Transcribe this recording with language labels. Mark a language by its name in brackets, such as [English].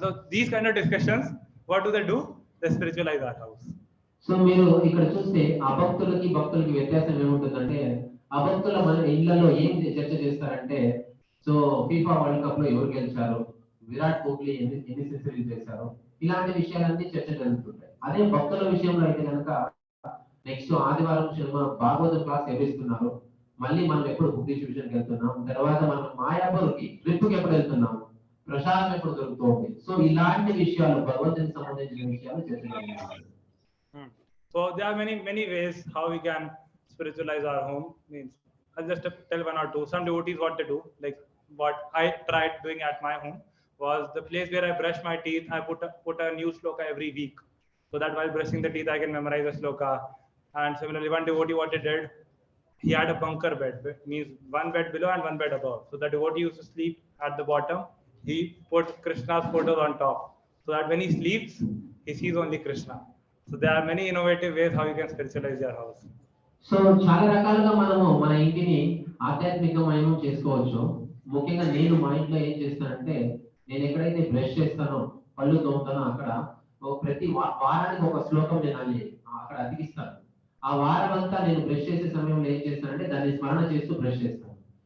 [English] So these kind of discussions, what do? They spiritualize our house. [Telugu] So మీరు ఇక్కడ చూస్తే అభక్తులకి భక్తులకి వ్యత్యాసం ఏముంటుందంటే, అభక్తుల మన ఇళ్లలో ఏం చర్చ చేస్తారంటే, సో ఫీఫా వరల్డ్ కప్ లో ఎవరు గెలిచారు, విరాట్ కోహ్లీ ఎన్ని సెంచరీస్ చేశారు, ఇలాంటి విషయాలన్నీ చర్చ జరుగుతుంటాయి. అదే భక్తుల విషయంలో అయితే కనుక నెక్స్ట్ ఆదివారం భాగవతం క్లాస్ ఎవరిస్తున్నారు, మళ్ళీ మనం ఎప్పుడు బుక్ డిస్ట్రిబ్యూషన్కి వెళ్తున్నాం, తర్వాత మనం మాయాపూర్కి ట్రిప్కి ఎప్పుడు వెళ్తున్నాం, ప్రసాదం ఎప్పుడు దొరుకుతుంది. సో ఇలాంటి విషయాలు భగవంతునికి సంబంధించిన విషయాలు చర్చ జరుగుతాయి. [English] So there are many ways how we can spiritualize our home. Means I'll just tell one or two. Some devotees what they do, like what I tried doing at my home was the place where I brush my teeth. I put a new sloka every week, so that while brushing the teeth I can memorize a sloka. And similarly, one devotee what he did, he had a bunker bed, means one bed below and one bed above. So the devotee used to sleep at the bottom. He put Krishna's photos on top, so that when he sleeps, he sees only Krishna. So there are many innovative ways how you can spiritualize your house. [Telugu] So చాలా రకాలుగా మనము మన ఇంటిని ఆధ్యాత్మికమయం చేసుకోవచ్చు. ముఖ్యంగా నేను మా ఇంట్లో ఏం చేస్తానంటే, నేను ఎక్కడైతే బ్రష్ చేస్తానో, పళ్ళు తోముతానో అక్కడ ప్రతి వారానికి ఒక శ్లోకం నేను అక్కడ అతికిస్తాను. ఆ వారం అంతా నేను బ్రష్ చేసే సమయంలో ఏం చేస్తానంటే దాన్ని స్మరణ చేస్తూ బ్రష్ చేస్తాను.